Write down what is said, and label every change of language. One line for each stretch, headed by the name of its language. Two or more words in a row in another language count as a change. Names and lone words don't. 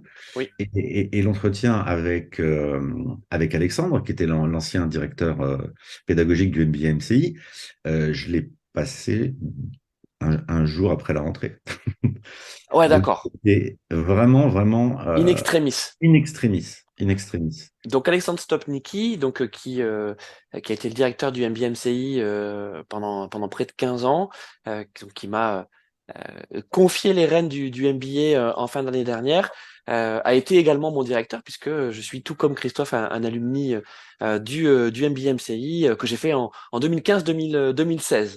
French: Oui. Et l'entretien avec Alexandre, qui était l'ancien directeur pédagogique du MBA MCI, je l'ai passé un jour après la rentrée. Ouais, Donc d'accord. c'était vraiment, vraiment
Latin: In extremis. in extremis. In extremis.
French: Donc Alexandre Stopnicki, qui a été le directeur du MBMCI pendant près de 15 ans, qui m'a confié les rênes du MBA en fin d'année dernière, a été également mon directeur puisque je suis tout comme Christophe un alumni du MBMCI que j'ai fait en 2015-2016.